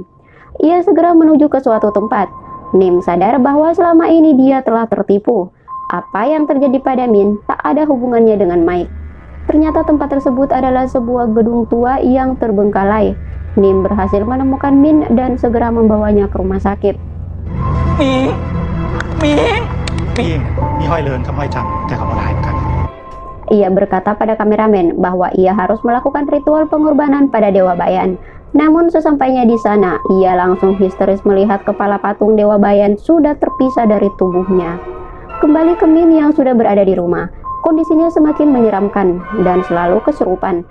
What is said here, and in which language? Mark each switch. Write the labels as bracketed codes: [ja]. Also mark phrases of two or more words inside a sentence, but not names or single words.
[id] Ia segera menuju ke suatu tempat. Nim sadar bahwa selama ini dia telah tertipu. Apa yang terjadi pada Min tak ada hubungannya dengan Mike. Ternyata tempat tersebut adalah sebuah gedung tua yang terbengkalai. Nim berhasil menemukan Min dan segera membawanya ke rumah sakit. [tts] มีห้อยเลินกับห้อยจันทร์แต่เขาบ่หลายเหมือนกัน [id] Ia berkata pada kameramen bahwa ia harus melakukan ritual pengorbanan pada Dewa Bayan. Namun sesampainya di sana, ia langsung histeris melihat kepala patung Dewa Bayan sudah terpisah dari tubuhnya. Kembali ke Min yang sudah berada di rumah, kondisinya semakin menyeramkan dan selalu kesurupan.